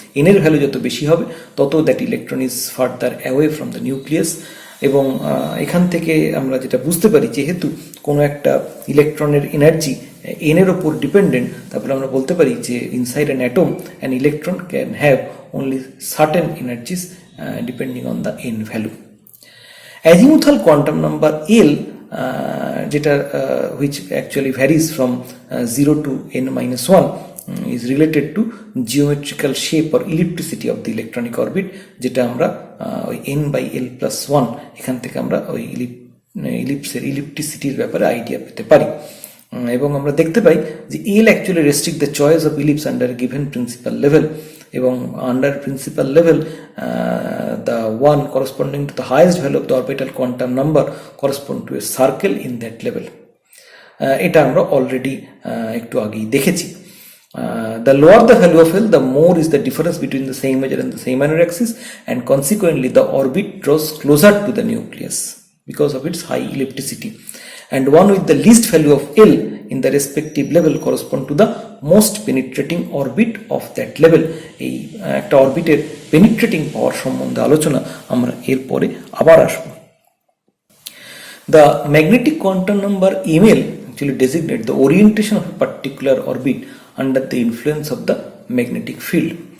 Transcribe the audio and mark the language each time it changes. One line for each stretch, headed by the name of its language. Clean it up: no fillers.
Bangla: n এর value যত বেশি হবে তত
English: that electron is further away from the nucleus,
Bangla: এবং এখান থেকে আমরা যেটা বুঝতে পারি, যেহেতু কোনো একটা ইলেকট্রনের এনার্জি n এর ওপর ডিপেন্ডেন্ট, তারপরে আমরা বলতে পারি যে
English: Inside an atom an electron can have only certain energies depending on the n value. Azimuthal quantum number L, যেটা which actually varies from 0 to n-1, is related to geometrical shape or ellipticity of the electronic orbit,
Bangla: যেটা আমরা ওই n/l+1 এখান থেকে আমরা ওই ইলিপসের ইলিপ্টিসিটির ব্যাপারে idea পেতে পারি। এবং আমরা দেখতে পাই যে
English: L actually restrict the choice of ellipse under a given principal level, এবং under principal level the one corresponding to the highest value of the orbital quantum number correspond to a circle in that level.
Bangla: এটা আমরা already একটু আগেই দেখেছি।
English: The lower the value of L, the more is the difference between the same major and the same minor axis, and consequently the orbit draws closer to the nucleus because of its high ellipticity. And one with the least value of L in the respective level correspond to the most penetrating orbit of that level.
Bangla: এই একটা অরবিটের penetrating পাওয়ার সম্বন্ধে আলোচনা আমরা এরপরে আবার আসব।
English: The magnetic quantum number ml actually designate the orientation of a particular orbit under the influence of the magnetic field.